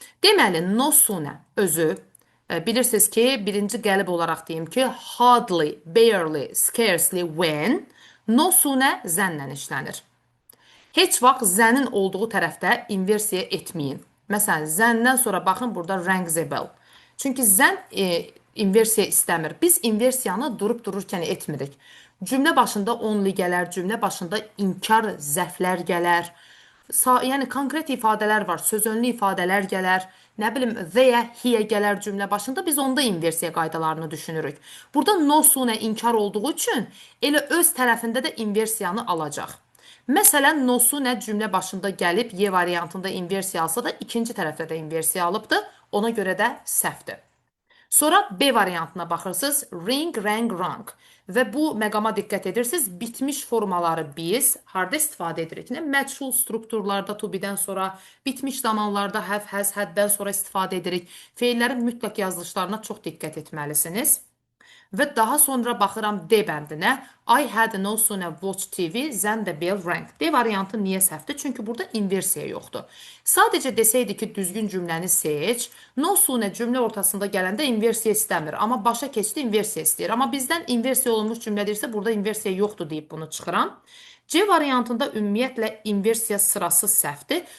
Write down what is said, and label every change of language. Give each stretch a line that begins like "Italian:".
Azerbaijani: Deməli, no sooner özü bilirsiniz ki, birinci qəlib olaraq deyim ki, hardly, barely, scarcely, when, no sooner zənlə işlənir. Heç vaxt zənin olduğu tərəfdə inversiya etməyin. Məsələn, zəndən sonra baxın, burada
English: rings a bell.
Azerbaijani: Çünki zən inversiya istəmir. Biz inversiyanı durub dururkən etmirik. Cümlə başında only gələr, cümlə başında inkar zəflər gələr. Yəni konkret ifadələr var, sözönlü ifadələr gələr, nə bilim theyə, hiyə gələr cümlə başında, biz onda inversiya qaydalarını düşünürük. Burada no sooner inkar olduğu üçün elə öz tərəfində də inversiyanı alacaq. Məsələn, no sooner cümlə başında gəlib Y variantında inversiya alsa da ikinci tərəfdə də inversiya alıbdır, ona görə də səhvdir. Sonra B variantına baxırsınız, ring, rang, rang. Və bu məqama diqqət edirsiniz, bitmiş formaları biz harda istifadə edirik? Məchul strukturlarda to be-dən sonra, bitmiş zamanlarda have, has, had-dən sonra istifadə edirik. Feillərin mütləq yazılışlarına çox diqqət etməlisiniz. Və daha sonra baxıram D bəndinə.
English: I had no sooner watched TV than the bell rang.
Azerbaijani: D variantı niyə səhvdir? Çünki burada inversiya yoxdur. Sadəcə desəydi ki, düzgün cümləni seç. No sooner cümlə ortasında gələndə inversiya istəmir. Amma başa keçdi, inversiya istəyir. Amma bizdən inversiya olunmuş cümlə deyirsə, burada inversiya yoxdur deyib bunu çıxıram. C variantında ümumiyyətlə inversiya sırası səhvdir.